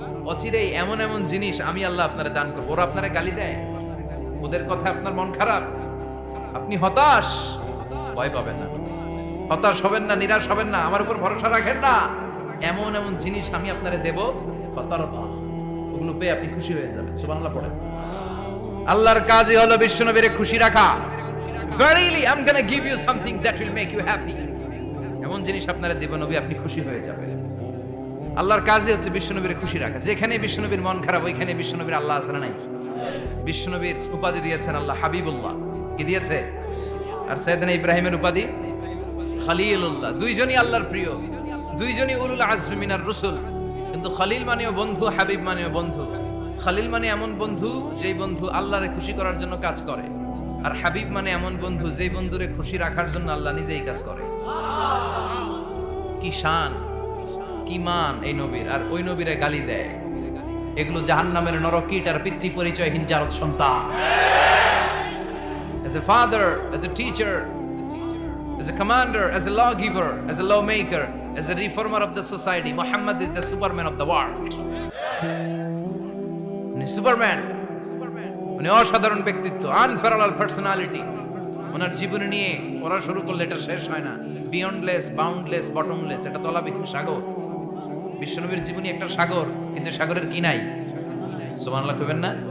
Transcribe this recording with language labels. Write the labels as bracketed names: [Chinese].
[Bangla] অচিরেই এমন এমন জিনিস আমি আল্লাহ আপনারে দান করব। ওরা আপনারে গালি দেয়, ওদের কথা আপনার মন খারাপ, আপনি হতাশ, ভয় পাবেন না, হতাশ হবেন না, নিরাশ হবেন না, আমার উপর ভরসা রাখেন না। এমন এমন জিনিস আমি আপনারে দেব, ফাতারদা, ওগুলো পেয়ে আপনি খুশি হয়ে যাবেন। সুবহানাল্লাহ পড়েন। আল্লাহর কাজই হলো বিশ্বনবীরে খুশি রাখা। [English] Verily I'm going to give you something that will make you happy. [Bangla] এমন জিনিস আপনারে দেব নবী, আপনি খুশি হয়ে যাবেন। আল্লাহর কাজই হচ্ছে বিশ্বনবীর খুশি রাখা। যেখানে বিশ্বনবীর মন খারাপ, ওইখানে বিশ্বনবীর আল্লাহ আছে না নাই? বিশ্বনবীর উপাধি দিয়েছেন আল্লাহ হাবিবুল্লাহ। কি দিয়েছে? আর সাইয়েদনা ইব্রাহিমের উপাধি খলিলুল্লাহ। দুইজনই আল্লাহর প্রিয়, দুইজনই [Arabic] উলুল আজমি মিনার রাসূল। [Bangla] কিন্তু খলিল মানেও বন্ধু, হাবিব মানেও বন্ধু। খলিল মানে এমন বন্ধু যেই বন্ধু আল্লাহরে খুশি করার জন্য কাজ করে, আর হাবিব মানে এমন বন্ধু যেই বন্ধুরে খুশি রাখার জন্য আল্লাহ নিজেই কাজ করে। কি শান, কি মান এই নবীর! আর ওই নবীরে গালি দেয়। এগুলো জাহান্নামের নরকীট আর পিতৃ পরিচয়হীন জারদ সন্তান। [English] As a father, as a teacher, as a commander, as a lawgiver, as a lawmaker, as a reformer of the society, Muhammad is the superman of the world. [Bangla] Superman, উনি অসাধারণ ব্যক্তিত্ব, [English] Unparallel personality. [Bangla] ওনার জীবনী নিয়ে পড়া শুরু করলে এটা শেষ হয় না। [English] beyondless, boundless, bottomless, [Bangla] এটা তলাবিহীন সাগর। বিশ্বনবীর জীবনী একটা সাগর, কিন্তু সাগরের কি নাই? সুবহানাল্লাহ কইবেন না?